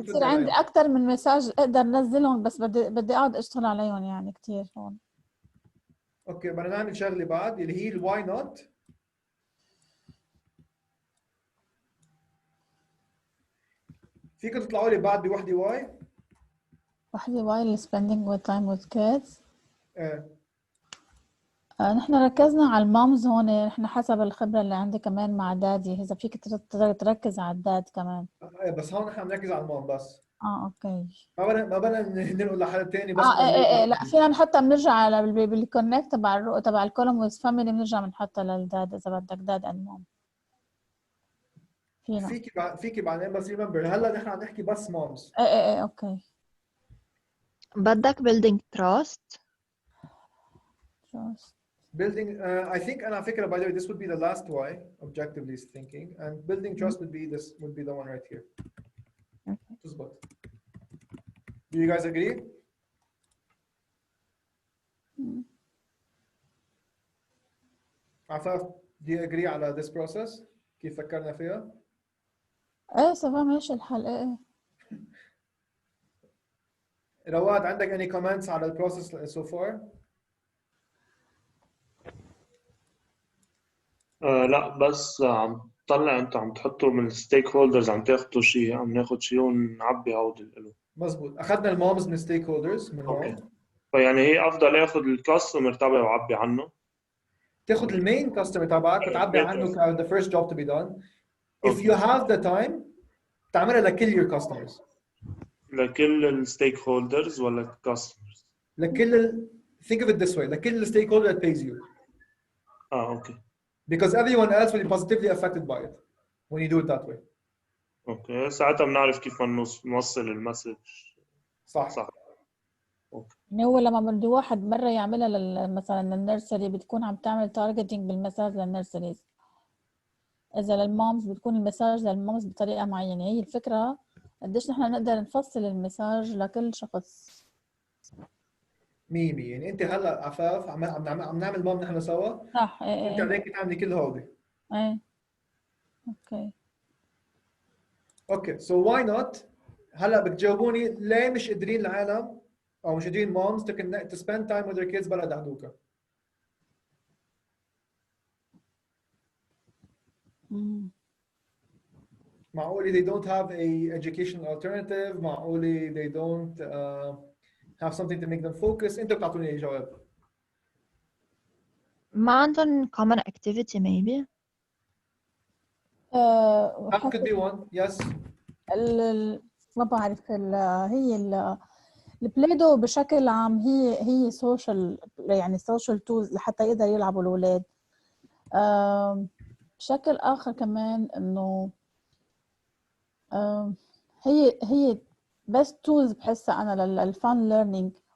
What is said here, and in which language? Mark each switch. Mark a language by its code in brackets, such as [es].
[ar] بصير عندي اكثر من مساج اقدر انزلهم، بس بدي اقعد اشتغل عليهم يعني كثير هون. اوكي بدنا نعمل شغله بعد اللي هي الواي نوت. فيكم تطلعوا لي بعد بوحده واي. وحده واي [en] spending with time with kids. [ar] ايه نحن ركزنا على المامز هون، نحن حسب الخبرة اللي عندي كمان مع دادي، إذا فيك تركز على الداد كمان. بس هون نحن بنركز على المام بس. اوكي. ما بدنا ننقل لحد ثاني بس. ايه لا فينا نحطها، بنرجع على بالكونكت تبع الكولوم ويز فاميلي، بنرجع بنحطها للداد اذا بدك داد اند مام. فينا فيكي بعدين بس ريمبر هلا نحن عم نحكي بس مامز. ايه اوكي. بدك [en] building trust. Building, I think, and I think, by the way, this would be the last why, objectively thinking, and building trust would be the one right here. Okay. Do you guys agree? عفاف, do you agree [ar] على [en] this process? [ar] كيف فكرنا فيها؟ ايه سوا ماشي الحال. ايه [en] رواد [ar] عندك [en] any comments [ar] على البروسيس [en] so far؟ [ar] لا بس عم طلع انت عم تحطوا من الستيك هولدرز، عم تاخذوا شيء، عم ناخذ شيء ونعبي هودي له. مزبوط، اخذنا المامز من الستيك هولدرز من هون. فيعني هي افضل اخذ الكاستمر تبعي وعبي عنه. تاخذ المين كاستمر تبعك وتعبي عنه ك [en] the first job to be done. If you have the time [ar] تعملها لكل [en] your customers. [ar] لكل الستيك هولدرز ولا كاستمرز؟ لكل [en] think of it this way، [ar] لكل الستيك هولدر [en] that pays you. [ar] اوكي. [en] Because everyone else will be positively affected by it when you do it that way. [ar] اوكي ساعتها بنعرف كيف نوصل المسج. صح. اوكي. يعني هو لما بده واحد مره يعملها مثلا للنيرسري بتكون عم تعمل تارجتنج بالمساج للنيرسريز، اذا للمامز بتكون المساج للمامز بطريقه معينه. هي الفكره قديش نحن نقدر نفصل المساج لكل شخص. 100%. يعني انت هلا عفاف عم نعمل مام نحن سوا. صح. انت عليك تعملي كل هودي. ايه اوكي. اوكي سو واي نوت. هلا بتجاوبوني ليه مش قادرين العالم او مش قادرين [en] moms to spend time with their kids [ar] بلا دعدوكا. معقولي [en] they don't have a educational alternative، معقولي they don't have something to make them focus. [ar] انتوا بتعطوني جواب. ما عندهم common activity maybe. [en] That could be one. Yes. [ar] ما بعرف هي البلايدو بشكل عام هي سوشيال، يعني سوشيال تولز لحتى يقدر يلعبوا الاولاد. بشكل اخر كمان انه هي بس تولز بحسها انا للفان ليرنينج